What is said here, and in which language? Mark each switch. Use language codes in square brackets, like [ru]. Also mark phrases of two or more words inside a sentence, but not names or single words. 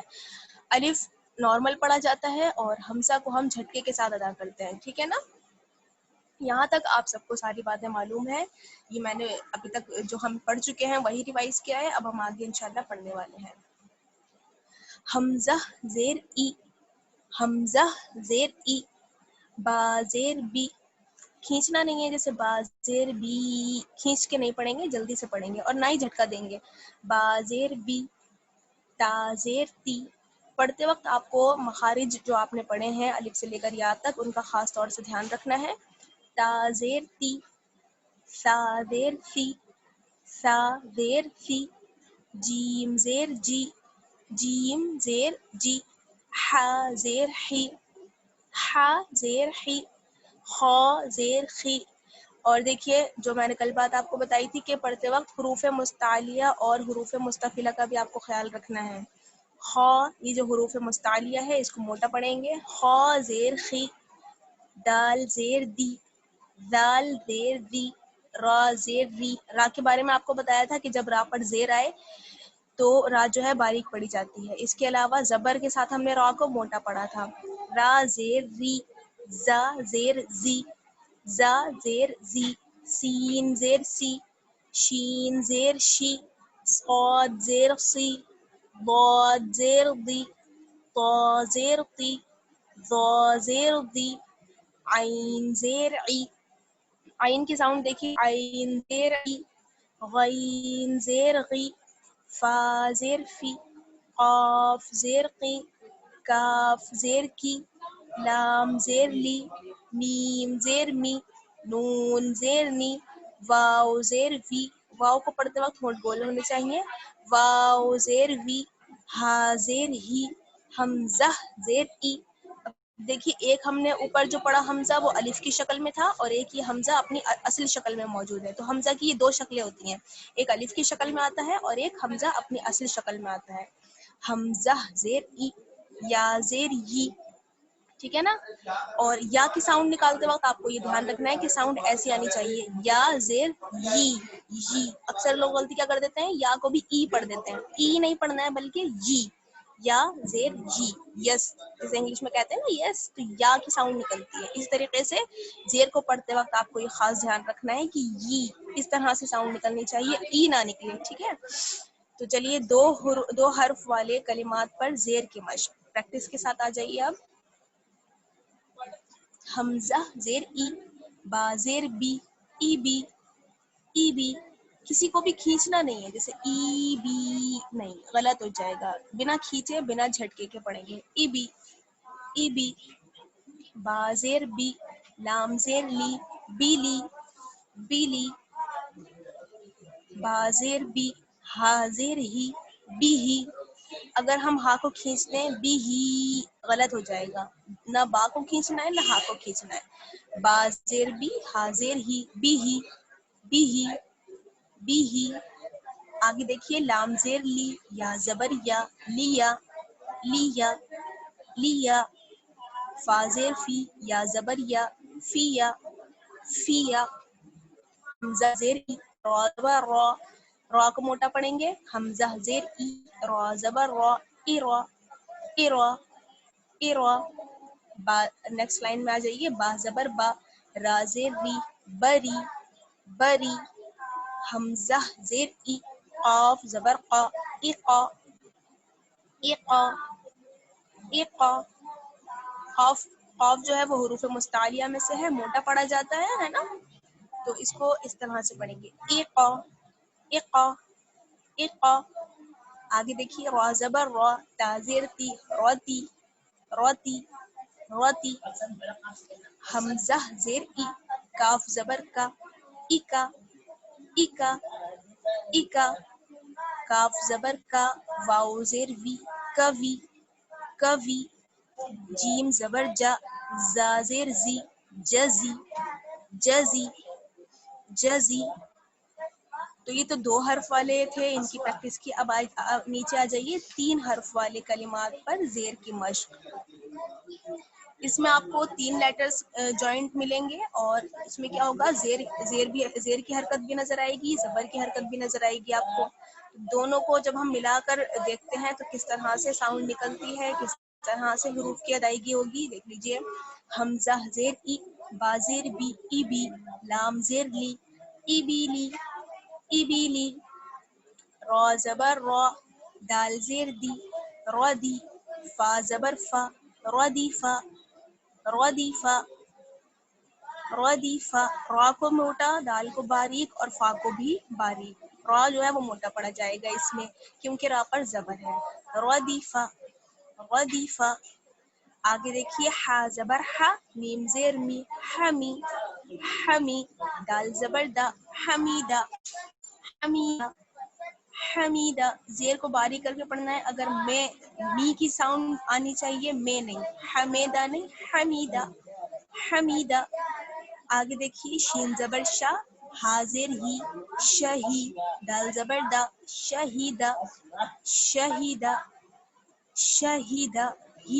[ur] الف نارمل پڑھا جاتا ہے اور حمزہ کو ہم جھٹکے کے ساتھ ادا کرتے ہیں. ٹھیک ہے نا؟ یہاں تک آپ سب کو ساری باتیں معلوم ہیں. یہ میں نے ابھی تک جو ہم پڑھ چکے ہیں وہی ریوائز کیا ہے. اب ہم آگے [ar] انشاءاللہ [ur] پڑھنے والے ہیں. حمزہ زیر ای، حمزہ زیر ای. با زیر بی، کھینچنا نہیں ہے. جیسے با زیر بی کھینچ کے نہیں پڑھیں گے، جلدی سے پڑھیں گے اور نہ ہی جھٹکا دیں گے. با زیر بی. تا زیر تی. پڑھتے وقت آپ کو مخارج جو آپ نے پڑھے ہیں الف سے لے کر یا تک ان کا خاص طور سے دھیان رکھنا ہے. تا زیر تی. سا زیر سی. سا زیر سی. جیم زیر جی. جیم زیر جی. ہا زیر حی. ہا زیر حی. خا زیر خی. اور دیکھیے جو میں نے کل بات آپ کو بتائی تھی کہ پڑھتے وقت حروف مستعلیہ اور حروف مستفلہ کا بھی آپ کو خیال رکھنا ہے. خا، یہ جو حروف مستعلیہ ہے اس کو موٹا پڑھیں گے. خا زیر خی. دال زیر دی. دال زیر دی. را زیر ری. را کے بارے میں آپ کو بتایا تھا کہ جب را پر زیر آئے تو را جو ہے باریک پڑھی جاتی ہے. اس کے علاوہ زبر کے ساتھ ہم نے را کو موٹا پڑھا تھا. را زیر ری. زا زیر زی. زا زیر زی. سین زیر سی. شین زیر شی. صاد زیر سی. ضاد زیر ضی. طا زیر طی. ظا زیر ضی. عین زیر عی. عین کی ساؤنڈ دیکھیے، عین زیر عی. غین زیر غی. فا زیر فی. قاف زیر قی. کاف زیر کی، لام زیر لی، میم زیر می، نون زیر نی، واو زیر وی، واو کو پڑھتے وقت ہونٹ گول ہونے چاہیے، واو زیر وی، ہا زیر ہی، حمزہ زیر ای۔ دیکھیے ایک ہم نے اوپر جو پڑھا حمزہ وہ الف کی شکل میں تھا، اور ایک یہ حمزہ اپنی اصل شکل میں موجود ہے۔ تو حمزہ کی یہ دو شکلیں ہوتی ہیں، ایک الف کی شکل میں آتا ہے اور ایک حمزہ اپنی اصل شکل میں آتا ہے۔ حمزہ زیر ای، یا زیر ی، ٹھیک ہے نا۔ اور یا کی ساؤنڈ نکالتے وقت آپ کو یہ دھیان رکھنا ہے کہ ساؤنڈ ایسی آنی چاہیے، یا زیر ی۔ اکثر لوگ غلطی کیا کر دیتے ہیں، یا کو بھی ای پڑھ دیتے ہیں، ای نہیں پڑھنا ہے بلکہ ی، یا زیر ی، یس جیسے انگلش میں کہتے ہیں نا یس، تو یا کی ساؤنڈ نکلتی ہے۔ اس طریقے سے زیر کو پڑھتے وقت آپ کو یہ خاص دھیان رکھنا ہے کہ ی اس طرح سے ساؤنڈ نکلنی چاہیے، ای نہ نکلے، ٹھیک ہے۔ تو چلیے دو حرف والے کلمات پر زیر کی مشق پریکٹس کے ساتھ آ جائیے اب۔ حمزہ زیر ای، با زیر بی، ای بی، ای بی، کسی کو بھی کھینچنا نہیں ہے، جیسے ای بی نہیں، غلط ہو جائے گا، بنا کھینچے بنا جھٹکے کے پڑھیں گے، ای بی، ای بی، با زیر بی، لام زیر لی، بی لی، بی لی، با زیر بی، ہا زیر ہی، بی ہی۔ اگر ہم ہا کو کھینچتے ہیں بی ہی غلط ہو جائے گا، نہ با کو کھینچنا ہے نہ ہا کو کھینچنا ہے۔ با زیر بی، ہا زیر ہی، بی ہی، بی ہی، بی ہی۔ آگے دیکھیے لام زیر لی، یا زبر یا، لیا، لیا، لیا، فا زیر فی، یا زبر یا، فیا، فیا، حمزہ زیر ای، را زبر را، را کو موٹا پڑھیں گے، حمزہ زیر ای، را زبر را، ایرا، ایرا، ایرا۔ [en] next line [ur] میں آ جائیے، با زبر با، را زیر ری، بری، بری، حمزہ زیر ای، قاف زبر قا، ایقا، ایقا، ایقا۔ قاف قاف جو ہے وہ حروف مستعلیہ میں سے ہے، موٹا پڑھا جاتا ہے نا، تو اس کو اس طرح سے پڑھیں گے، ایقا، ایقا، ایقا۔ آگے دیکھیے را زبر را، تا زیر تی، روتی، روتی، روتی، حمزہ زیر ای، کاف زبر کا، ایکا، ایکا، ایکا، کاف زبر کا، واو زیر وی، کوی، کوی، جیم زبر جا، زا زیر زی، جزی، جزی، جزی۔ تو یہ تو دو حرف والے تھے، ان کی پریکٹس کی۔ اب نیچے آ جائیے 3 حرف والے کلمات پر زیر کی مشق۔ اس میں آپ کو 3 [en] letters joint [ur] ملیں گے، اور اس میں کیا ہوگا، زیر کی حرکت بھی نظر آئے گی، زبر کی حرکت بھی نظر آئے گی آپ کو۔ دونوں کو جب ہم ملا کر دیکھتے ہیں تو کس طرح سے ساؤنڈ نکلتی ہے، کس طرح سے حروف کی ادائیگی ہوگی، دیکھ لیجیے۔ حمزہ زیر ای، با زیر بی، ای بی، لام زیر لی، ای بی لی، ای بی لی، را زبر را، دال زیر دی، را دی، فا زبر فا، ردیفا، ردیفا، ردیفا۔ را کو موٹا، دال کو باریک اور فا کو بھی باریک، را جو ہے وہ موٹا پڑا جائے گا اس میں کیونکہ را پر زبر ہے، ردیفا، ردیفا۔ آگے دیکھیے ہا زبر ہا، میم زیر می، حمی، حمی، دال زبر دا، حمیدہ، حمیدہ، حمیدہ۔ زیر کو باریک کر کے پڑھنا ہے، اگر میں می کی ساؤنڈ آنی چاہیے، میں نہیں، حمیدہ نہیں، حمیدہ، حمیدہ۔ آگے دیکھیے شین زبر شا، حاضر ہی، شہی، دال زبر دا، شہیدہ، شہیدہ، شہیدہ، ہی۔